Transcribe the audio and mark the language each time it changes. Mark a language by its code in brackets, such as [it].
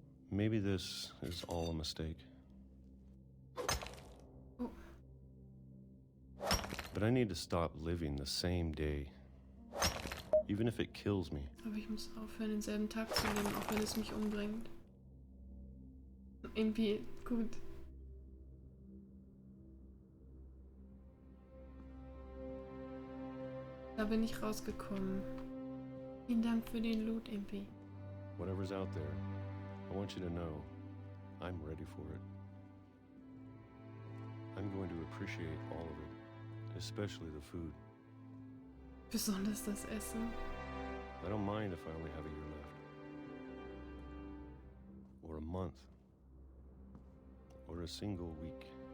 [en] Maybe this is all a mistake. Oh. But I need to stop living the same day. Even if it kills me. [de] Aber ich muss aufhören, denselben Tag zu leben, auch wenn es mich umbringt. Irgendwie gut. Da bin ich rausgekommen. Vielen Dank für den Loot, MP. [en] Whatever's out there, I want you to know I'm ready for it. I'm going to appreciate all of it, especially the food. [de] Besonders das Essen. [en] I don't mind if I only have a year left. Or a month. Or a single week.